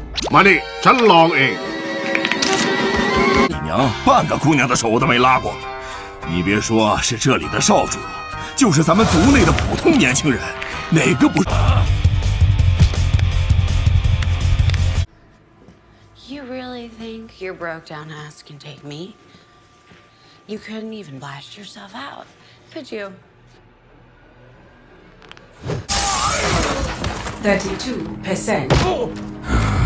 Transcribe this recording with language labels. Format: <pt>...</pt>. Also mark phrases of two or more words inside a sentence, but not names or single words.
<th>มานี่ฉันลองเอง。</th> <zh>你娘半个姑娘的手都没拉过，你别说是这里的少主，就是咱们族内的普通年轻人，哪个不</zh> <en>？You really think your broke down ass can take me? You couldn't even blast yourself out, could you? 32%.</en>